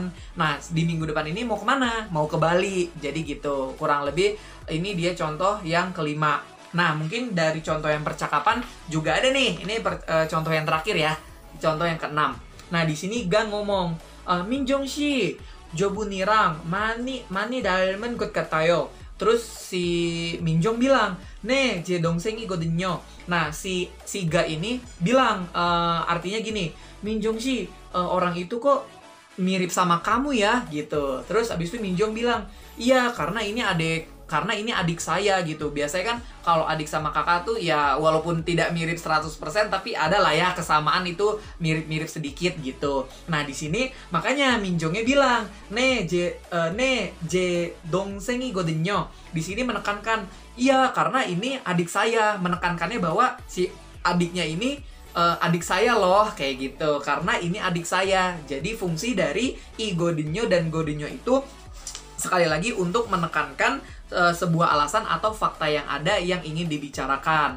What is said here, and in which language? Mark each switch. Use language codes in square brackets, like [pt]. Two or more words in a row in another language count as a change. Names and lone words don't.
[id] Nah, di minggu depan ini mau kemana? Mau ke Bali. Jadi gitu. Kurang lebih ini dia contoh yang kelima. Nah, mungkin dari contoh yang percakapan juga ada nih. Ini contoh yang terakhir ya. Contoh yang keenam. Nah, di sini Gang ngomong, Minjong shi, [ko] 저분이랑 많이 닮은 것 같아요. [id] Terus si Minjong bilang, [ko] "네, 제 동생이거든요." [id] Nah, si Ga ini bilang, artinya gini, "Minjong sih, orang itu kok mirip sama kamu ya," gitu. Terus abis itu Minjong bilang, "Iya, karena ini adik saya," gitu. Biasanya kan kalau adik sama kakak tuh ya walaupun tidak mirip 100% tapi ada lah ya kesamaan itu mirip-mirip sedikit gitu. Nah, di sini makanya Minjongnya bilang, [ko] "네, 제 동생이거든요." [id] Di sini menekankan, "Iya, karena ini adik saya." Menekankannya bahwa si adiknya ini adik saya loh, kayak gitu. Karena ini adik saya. Jadi fungsi dari igodinyo dan godinyo itu sekali lagi untuk menekankan sebuah alasan atau fakta yang ada yang ingin dibicarakan.